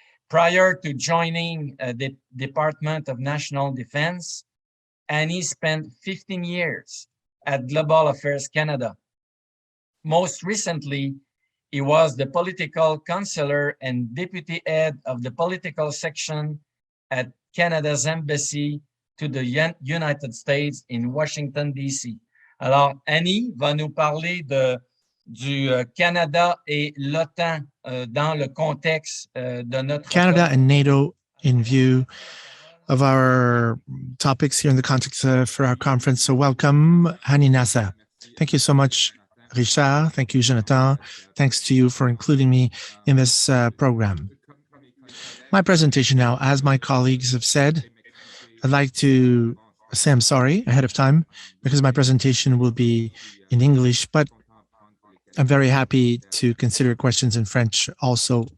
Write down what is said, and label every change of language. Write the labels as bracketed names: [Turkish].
[English] Prior to joining the Department of National Defense, Hani spent 15 years at Global Affairs Canada. Most recently, he was the political counselor and deputy head of the political section at Canada's embassy to the United States in Washington, D.C. [French] Alors, Hani va nous parler du Canada et l'OTAN dans le contexte de notre... [English] Canada and NATO in view of our topics here in the context for our conference. So welcome, Hani Nasser. Thank you so much, Richard. Thank you, Jonathan. Thanks to you for including me in this program. My presentation now, as my colleagues have said, I'd like to say I'm sorry ahead of time because my presentation will be in English, but I'm very happy to consider questions in French also.